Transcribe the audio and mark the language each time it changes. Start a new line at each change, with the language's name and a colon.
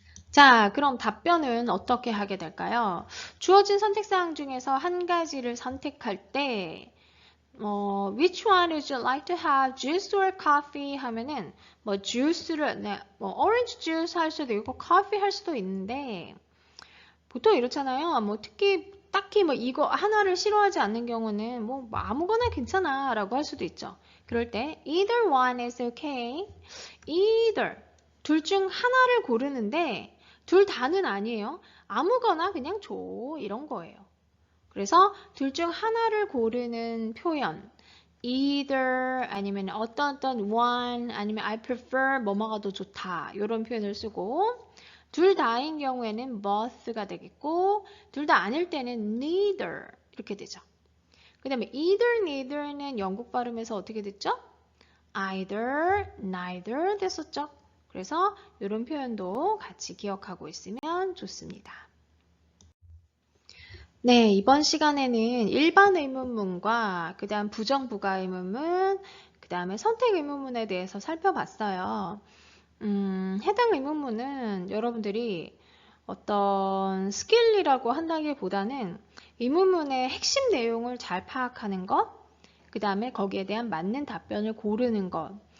Korean: 자, 그럼 답변은 어떻게 하게 될까요? 주어진 선택사항 중에서 한 가지를 선택할 때
English: which one would you like to have, juice or coffee
Korean: 하면은 juice를
English: orange juice
Korean: 할 수도 있고 coffee 할 수도 있는데 보통 이렇잖아요. 딱히 이거 하나를 싫어하지 않는 경우는 아무거나 괜찮아 라고 할 수도 있죠. 그럴 때
English: either one is okay.
Korean: either 둘 중 하나를 고르는데 둘 다는 아니에요. 아무거나 그냥 줘 이런 거예요. 그래서 둘 중 하나를 고르는 표현 either 아니면 어떤 one 아니면
English: I prefer
Korean: 뭐뭐가 더 좋다 이런 표현을 쓰고 둘 다인 경우에는 both가 되겠고 둘 다 아닐 때는 neither 이렇게 되죠. 그 다음에 either, neither는 영국 발음에서 어떻게 됐죠?
English: either, neither
Korean: 됐었죠. 그래서 이런 표현도 같이 기억하고 있으면 좋습니다. 네, 이번 시간에는 일반 의문문과 그 다음 부정부가 의문문, 그 다음에 선택 의문문에 대해서 살펴봤어요. 해당 의문문은 여러분들이 어떤 스킬이라고 한다기보다는 의문문의 핵심 내용을 잘 파악하는 것, 그 다음에 거기에 대한 맞는 답변을 고르는 것.